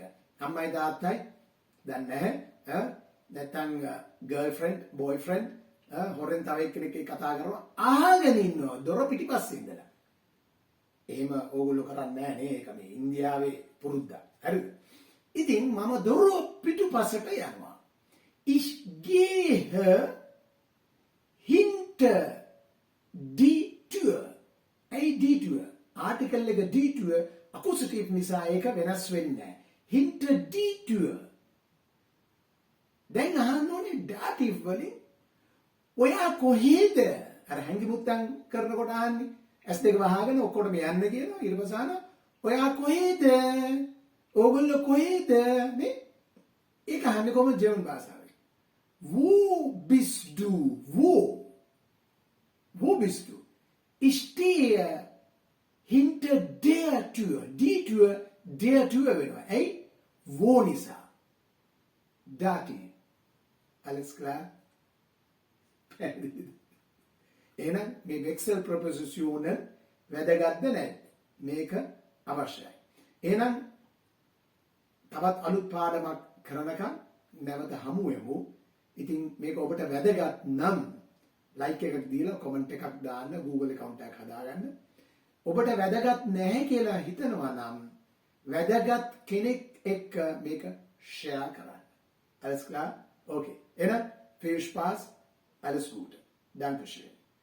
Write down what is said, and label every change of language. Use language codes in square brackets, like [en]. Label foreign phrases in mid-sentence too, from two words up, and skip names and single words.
[si] අම්මයි තාත්තයි දන්නේ නැහැ. නැත්නම් [en] girlfriend, boyfriend [si] හොරෙන් තව එක්කෙනෙක් කතා කරනවා අහගෙන ඉන්නවා දොර පිටිපස්සේ ඉඳලා. එහෙම ඕගොල්ලෝ කරන්නේ නැහැ නේ. ඒක මේ ඉන්දියාවේ පුරුද්දක්. හරිද? ඉතින් මම දොර පිටුපසට යනවා. [de] Ich gehe hinter die Tür. Ei die Tür. [si] Article එක [de] die Tür [si] accusative නිසා ඒක වෙනස් වෙන්නේ නැහැ. [de] Hinter die Tür. [si] දැන් අහන්න ඕනේ dative වලින් ඔයා කොහෙද? අර හැංගි මුත්තන් කරනකොට අහන්නේ. S2 වහගෙන ඔක්කොටම යන්න කියනවා. ඊට පස්සේ අහනවා ඔයා කොහෙද? ඕගොල්ලෝ කොහෙද? නේ? ඒක අහන්නේ කොහොමද ජර්මන් භාෂාවෙන්? [de] Wo bist du? Wo bist du? Ich stehe hinter der Tür. Die Tür, der Tür වෙනවා. ඇයි? Wo නිසා. Dative. Alles klar? [si] එහෙනම් මේ වෙක්සල් ප්‍රොපොසිෂන් වැදගත්ද නැද්ද? මේක අවශ්‍යයි. එහෙනම් තවත් අලුත් පාඩමක් කරනකම් නැවත හමු වෙමු. ඉතින් මේක ඔබට වැදගත් නම් like එකක් දීලා comment එකක් දාන්න, Google account එකක් හදාගන්න. ඔබට වැදගත් නැහැ කියලා හිතනවා නම් වැදගත් කෙනෙක් එක්ක මේක share කරන්න. [de] Alles klar? Okay. එහෙනම් viel Spaß. Alles Gute. Dankeschön.